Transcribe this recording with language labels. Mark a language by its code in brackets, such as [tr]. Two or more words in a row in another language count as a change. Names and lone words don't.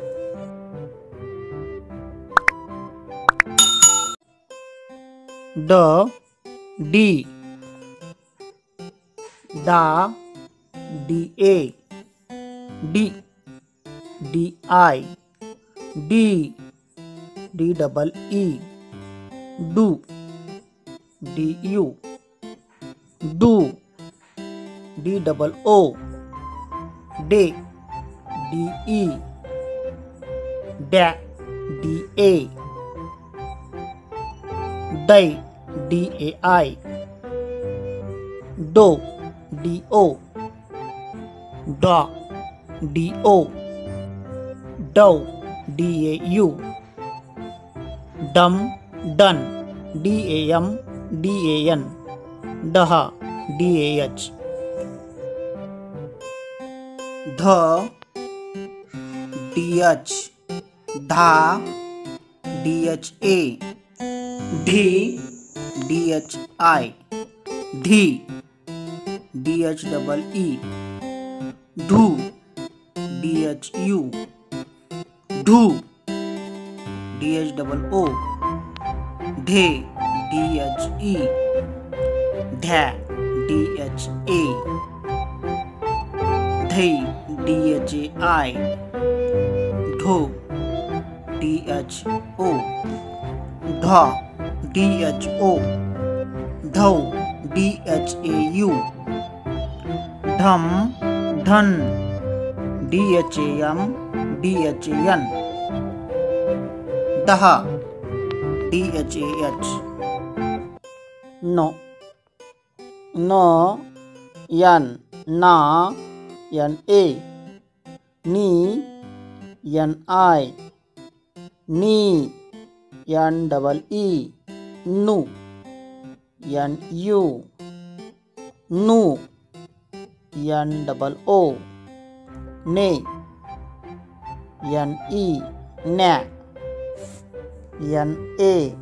[en] ड डी डा डी ए डी डी आई डी डी double e डू du, do, do, day, de, da, da, day, dai, do, do, da, do, dou, dau, dum, done, dam, dan, daha, dah, the, dh, dha, dha, dhi, dhi, dhi, dhe, dhu, dhu, dhu, dho, dhe, dhe, dha, dha, dhai, dhai, dho, dho, dha, dho, dhau, dhau, dham, dhan, dham, dhan, daha, dah, no, no, yan, na, yan, a, ni, yan, I, ni, yan, double e, nu, yan, u, nu, yan, double o, ne, yan, e, na, yan, a,